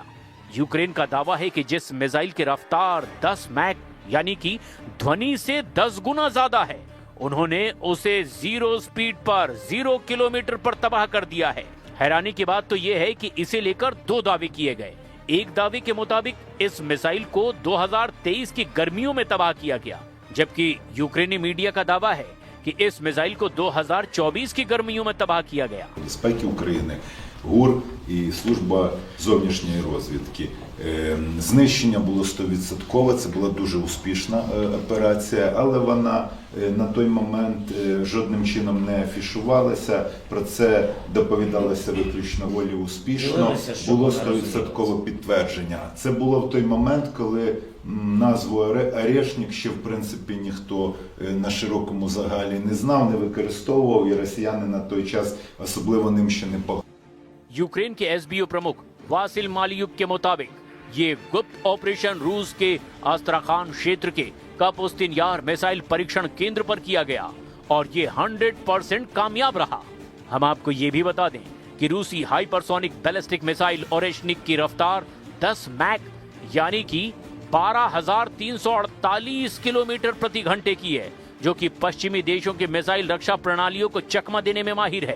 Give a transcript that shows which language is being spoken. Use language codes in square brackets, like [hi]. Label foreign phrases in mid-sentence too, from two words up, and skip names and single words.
[hi] यूक्रेन का दावा है कि जिस मिसाइल की रफ्तार 10 मैक यानी कि ध्वनि से 10 गुना ज्यादा है, उन्होंने उसे 0 स्पीड पर 0 किलोमीटर पर तबाह कर दिया है। हैरानी की बात तो यह है कि इसे लेकर 2 दावे किए गए। एक दावे के मुताबिक इस मिसाइल को 2023 की गर्मियों में तबाह किया गया, जबकि यूक्रेनी मीडिया का दावा है कि इस मिसाइल को 2024 की गर्मियों में तबाह किया गया। [uk] Безпеки України, ГУР і служба зовнішньої розвідки. Знищення було 100%, це була дуже успішна операція, але вона на той момент жодним чином не афішувалася, про це доповідалося виключно волі успішно, було 100% підтвердження. Це було в той момент, коли назву «Орешник» ще, в принципі, ніхто на широкому загалі не знав, не використовував, і росіяни на той час особливо ним ще не пахли. [hi] यूक्रेन के एसबीओ प्रमुख वासिल मालियुब के मुताबिक ये गुप्त ऑपरेशन रूस के आस्त्राखान क्षेत्र के कापुस्तिन यार मिसाइल परीक्षण केंद्र पर किया गया और ये 100% कामयाब रहा। हम आपको ये भी बता दें कि रूसी [en] hypersonic ballistic missile [hi] ओरेशनिक की रफ्तार 10 मैक यानी कि 12,348 किलोमीटर प्रति घंटे की है, जो कि पश्चिमी देशों के मिसाइल रक्षा प्रणालियों को चकमा देने में माहिर है।